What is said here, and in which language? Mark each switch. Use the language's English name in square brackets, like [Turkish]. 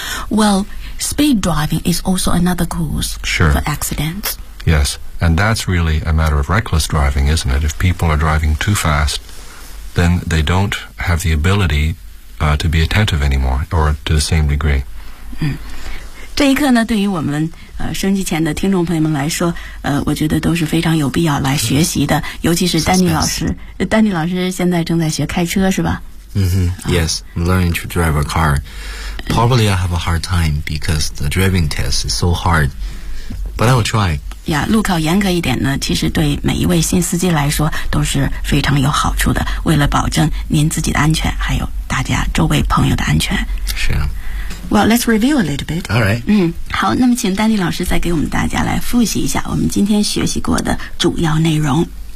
[English] Well, speed driving is also another cause、 sure. for accidents. Yes, and that's really a matter of reckless driving, isn't it? If people are driving too fast, then they don't have the ability、to be attentive anymore, or to the same degree.、 [Chinese] 嗯、这一刻呢，对于我们、收音机前的听众朋友们来说、我觉得都是非常有必要来学习的、嗯、尤其是丹尼老师、 [English] Suspense. [Chinese] 丹尼老师现在正在学开车是吧、 [English] mm-hmm. Yes, learning to drive a car. Probably I have a hard time because the driving test is so hard, but I will try. [Chinese] Yeah, 路考严格一点呢，其实对每一位新司机来说都是非常有好处的。为了保证您自己的安全，还有大家周围朋友的安全。是啊。 [English] Well, let's review a little bit. All right. [Chinese] 嗯，好，那么请丹尼老师再给我们大家来复习一下我们今天学习过的主要内容。